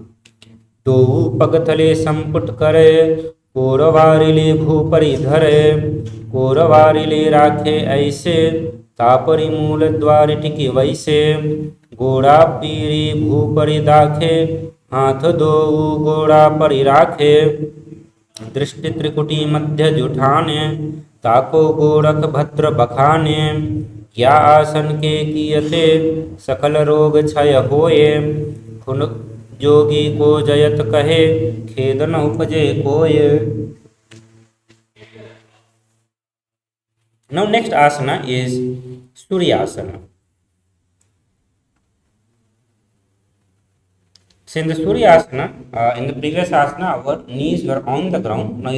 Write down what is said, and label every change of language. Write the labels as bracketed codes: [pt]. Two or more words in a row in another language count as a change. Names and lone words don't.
[hi] दो पगतले संपुट करे, कोरवरिले भूपरि धरे, कोरवरिले राखे ऐसे, तपरि मूल द्वारी टिकी वैसे, गोड़ा पीरी भूपरि दाखे, हाथ दो गोड़ा परि राखे, दृष्टि त्रिकुटी मध्य जुठाने, ताको गोरख भद्र बखाने, या आसन के कियते सकल रोग क्षय होए, खुन जोगी को जयत कहे, खेद न उपजे कोय. [en] Now next asana is Suryasana. So in the Suryasana, in the previous asana, our knees were on the ground.